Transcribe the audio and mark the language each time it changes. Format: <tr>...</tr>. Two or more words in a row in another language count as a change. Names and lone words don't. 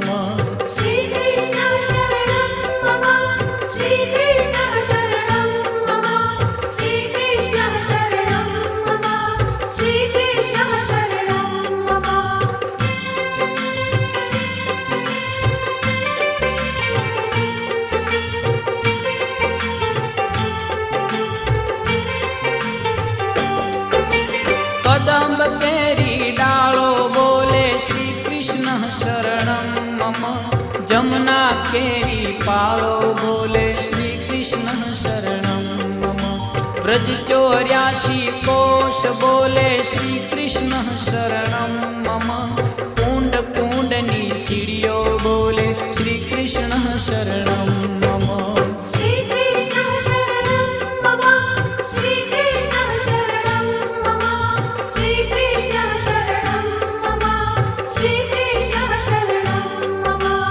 <sa>श्रीकृष्णः शरणं मम श्रीकृष्णः शरणं मम श्रीकृष्णः शरणं मम श्रीकृष्णः शरणं मम।</sa> <bra>कदम्ब केरी डालो बोले</bra> <sa>श्री कृष्ण शरणं मम</sa> <bra>जमुना केरी पालो बोले</bra> <sa>श्री कृष्ण शरणं मम</sa> <bra>ब्रज 84 कोश बोले</bra> <sa>श्री कृष्ण शरणं मम</sa> <bra>कुंड कुंडनी सीढ़ियों बोले</bra> <sa>श्री कृष्ण शरणं मम श्रीकृष्णः शरणं मम श्रीकृष्णः शरणं मम श्रीकृष्णः शरणं मम श्रीकृष्णः शरणं मम।</sa>